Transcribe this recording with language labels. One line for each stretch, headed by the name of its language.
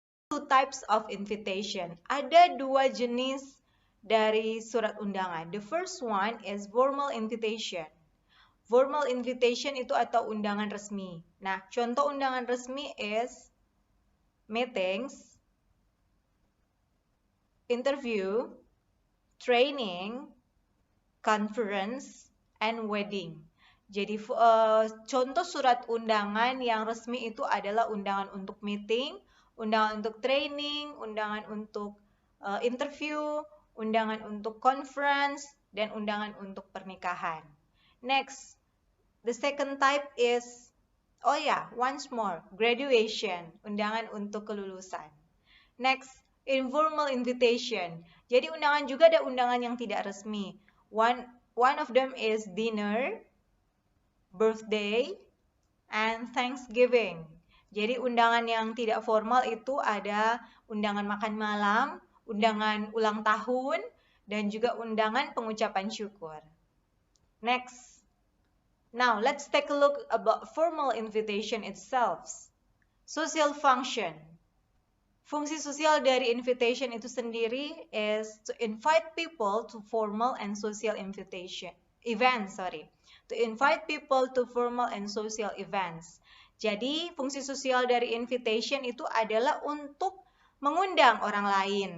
English: Two types of invitation.
Indonesian: Ada dua jenis dari surat undangan.
English: The first one is formal invitation.
Indonesian: Formal invitation itu atau undangan resmi. Nah, contoh undangan resmi
English: is meetings, interview, training, conference, and wedding.
Indonesian: Jadi contoh surat undangan yang resmi itu adalah undangan untuk meeting, undangan untuk training, undangan untuk interview, undangan untuk conference, dan undangan untuk pernikahan.
English: Next, The second type is, oh ya, once more, graduation,
Indonesian: undangan untuk kelulusan.
English: Next, informal invitation.
Indonesian: Jadi undangan juga ada undangan yang tidak resmi.
English: One of them is dinner, birthday, and Thanksgiving.
Indonesian: Jadi undangan yang tidak formal itu ada undangan makan malam, undangan ulang tahun, dan juga undangan pengucapan syukur.
English: Next. Now, let's take a look about formal invitation itself. Social function.
Indonesian: Fungsi sosial dari invitation itu sendiri
English: is to invite people to formal and social events. To invite people to formal and social events.
Indonesian: Jadi, fungsi sosial dari invitation itu adalah untuk mengundang orang lain.